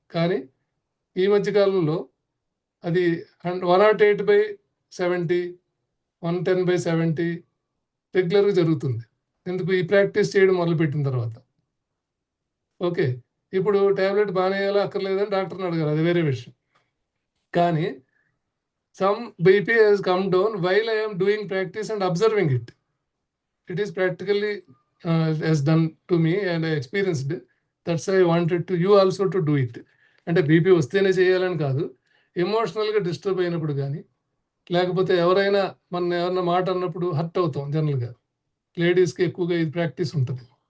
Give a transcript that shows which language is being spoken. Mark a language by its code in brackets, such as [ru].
[te] కానీ ఈ మధ్యకాలంలో అది 108/70, 110/70 రెగ్యులర్గా జరుగుతుంది. ఎందుకు? ఈ ప్రాక్టీస్ చేయడం మొదలుపెట్టిన తర్వాత. ఓకే, ఇప్పుడు ట్యాబ్లెట్ బాగానే వేయాలా అక్కర్లేదని డాక్టర్ని అడగాలి, అది వేరే విషయం. [en] కానీ some BP has come down while I am doing practice and observing it. It is practically has done to me and I experienced it. That's why I wanted to you also to do it. [te] అంటే BP వస్తేనే చేయాలని కాదు, ఎమోషనల్గా disturb అయినప్పుడు కానీ, లేకపోతే ఎవరైనా ఎవరైనా మాట అన్నప్పుడు హర్ట్ అవుతాం. జనరల్గా లేడీస్కి ఎక్కువగా ఇది ప్రాక్టీస్ ఉంటుంది.